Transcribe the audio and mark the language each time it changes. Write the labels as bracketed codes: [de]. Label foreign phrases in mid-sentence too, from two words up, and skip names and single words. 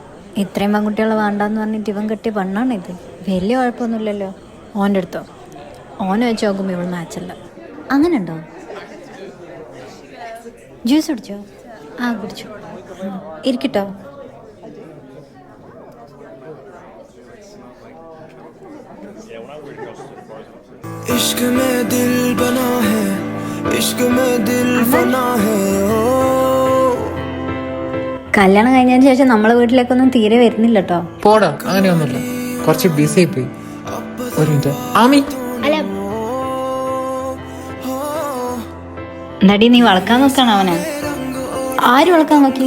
[ml] ഇത്രയും പെൺകുട്ടികൾ വേണ്ടാന്ന് പറഞ്ഞിട്ട് ഇവൻ കെട്ടിയ പെണ്ണാണ് ഇത്. വലിയ കുഴപ്പമൊന്നുമില്ലല്ലോ. ഓൻ്റെ അടുത്തോ ഓനെ വെച്ച് നോക്കുമ്പോൾ ഇവൾ മാച്ചല്ല. അങ്ങനെ ഉണ്ടോ? ജ്യൂസ് കുടിച്ചോ? ആ കുടിച്ചു. ഇരിക്കട്ടോ. [hi] इश्क में दिल बना है, इश्क में दिल फना है. [ml] കല്യാണം കഴിഞ്ഞതിന് ശേഷം നമ്മളെ വീട്ടിലേക്കൊന്നും തീരെ വരുന്നില്ല കേട്ടോ. പോടാ, അങ്ങനെയൊന്നുമില്ല. കുറച്ച് ബിസി ആയിപ്പോയി. ഒരു മിനിറ്റ് ആമി. അല്ല എന്താടി നീ വളക്കാൻ നോക്കാണ് അവനെ? ആര് വളക്കാൻ നോക്കി?